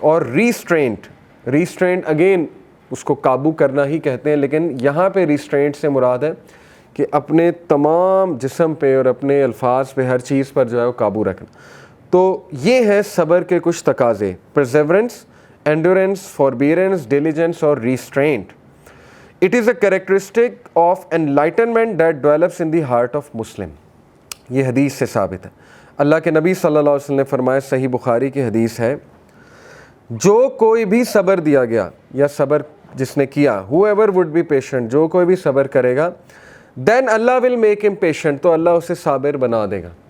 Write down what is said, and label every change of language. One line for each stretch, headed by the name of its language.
Urdu: اور restraint, restraint again اس کو قابو کرنا ہی کہتے ہیں, لیکن یہاں پہ ریسٹرینٹ سے مراد ہے کہ اپنے تمام جسم پہ اور اپنے الفاظ پہ, ہر چیز پر جو ہے وہ قابو رکھنا. تو یہ ہے صبر کے کچھ تقاضے: پرزیورنس,
English: endurance, forbearance, diligence or restraint. It is a characteristic of enlightenment that develops in the heart of Muslim.
Urdu: یہ حدیث سے ثابت ہے. اللہ کے نبی صلی اللہ علیہ وسلم نے فرمایا, صحیح بخاری کی حدیث ہے, جو کوئی بھی صبر دیا گیا یا صبر جس نے کیا,
English: whoever would be patient,
Urdu: جو کوئی بھی صبر کرے گا,
English: then Allah will make him patient,
Urdu: تو اللہ اسے صابر بنا دے گا.